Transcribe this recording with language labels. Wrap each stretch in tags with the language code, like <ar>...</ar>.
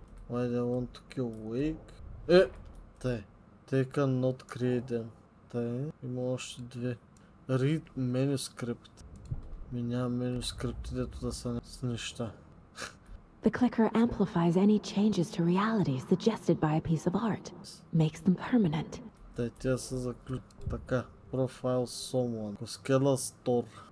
<en>Why they want to kill Wake?</en> <bg>Тъй.</bg> <en>They cannot create them.</en> <bg>Тъй. Има още две.</bg> <en>Read manuscript.</en> <bg>Няма манускрипти, дето да са с неща.</bg> <en>The clicker amplifies any changes to reality suggested by a piece of art. Makes them permanent.</en> <bg>Тъй, тя са заключ... Така.</bg> <en>Profile someone.</en> <bg>Коскела Store.</bg>